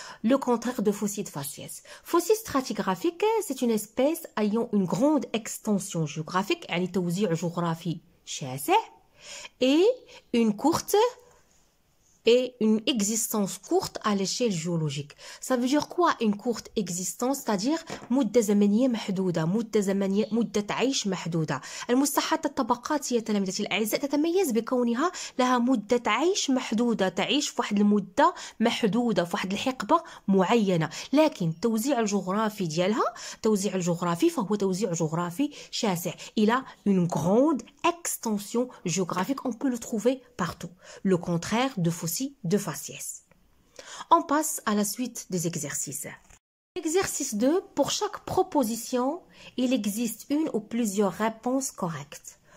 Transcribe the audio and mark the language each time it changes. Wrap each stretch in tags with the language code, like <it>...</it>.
<fr>Le contraire de fossile faciès. Fossile stratigraphique, c'est une espèce ayant une grande extension géographique,</fr> <ar>يعني توزيع جغرافي شاسع,</ar> <fr>et une courte et une existence courte à l'échelle géologique. Ça veut dire quoi une courte existence? C'est-à-dire</fr> <ar>مدة زمنية محدودة, مدة عيش محدودة. المساحات الطبقات يا تلاميذتي الأعزاء تتميز بكونها لها مدة عيش محدودة, تعيش في واحد المدة محدودة في واحد الحقبة معينة, لكن التوزيع الجغرافي ديالها توزيع الجغرافي فهو توزيع جغرافي شاسع.</ar> <fr>Il a une grande extension géographique, on peut le trouver partout. Le contraire de de faciès. On passe à la suite des exercices. Exercice 2. Pour chaque proposition, il existe une ou plusieurs réponses correctes.</fr>